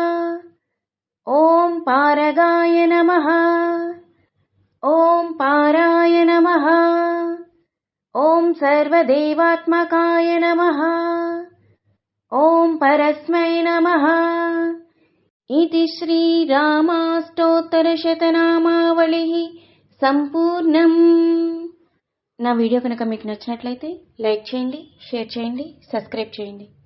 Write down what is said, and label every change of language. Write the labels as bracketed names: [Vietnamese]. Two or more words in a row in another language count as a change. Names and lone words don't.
[Sanskrit] ॐ पारगाय नमः। ॐ पाराय नमः। ॐ सर्वदेवात्मकाय नमः। ॐ परस्मै नमः। इति శ్రీరామాష్టోత్తరశతనామావళిః సంపూర్ణం। [Telugu] నా వీడియో కనుక మీకు నచ్చినట్లయితే లైక్ చేయండి, షేర్ చేయండి, సబ్స్క్రైబ్ చేయండి.